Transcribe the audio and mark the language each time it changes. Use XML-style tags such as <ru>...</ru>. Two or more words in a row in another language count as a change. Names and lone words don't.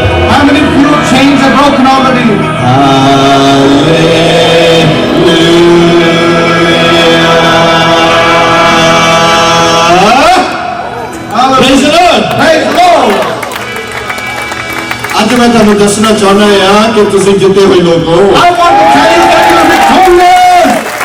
<en>How many of you chains are broken already? Praise the Lord. Praise the Lord.</en> <pa>ਅੱਜ ਮੈਂ ਤੁਹਾਨੂੰ ਦੱਸਣਾ ਚਾਹੁੰਦਾ ਹਾਂ ਕਿ ਤੁਸੀਂ ਜਿੱਤੇ ਹੋਏ ਲੋਕ ਹੋ</pa> <en>I want to tell you that you are victorious.</en>